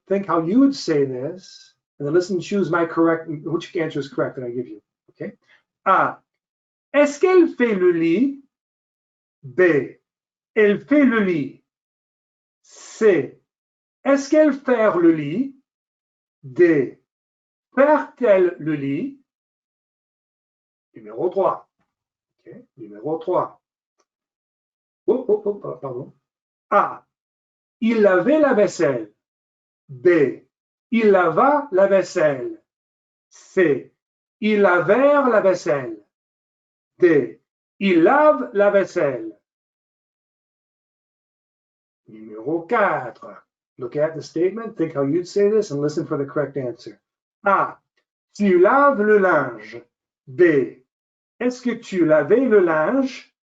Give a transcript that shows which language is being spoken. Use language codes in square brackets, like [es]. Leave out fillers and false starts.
[en] Think how you would say this, and then listen, choose which answer is correct that I give you. Okay. A. [fr] Est-ce qu'elle fait le lit? B. Elle fait le lit. C. Est-ce qu'elle fait le lit? D. Fait-elle le lit? Numéro 3. [en] Okay. [fr] Numéro 3. Pardon. A. Il lavait la vaisselle. B. Il lava la vaisselle. C. Il lavèrent la vaisselle. D. Il lave la vaisselle. Numéro 4. [en] Look at the statement, think how you'd say this, and listen for the correct answer. [fr] A. Tu laves le linge. B. Est-ce que tu lavais le linge?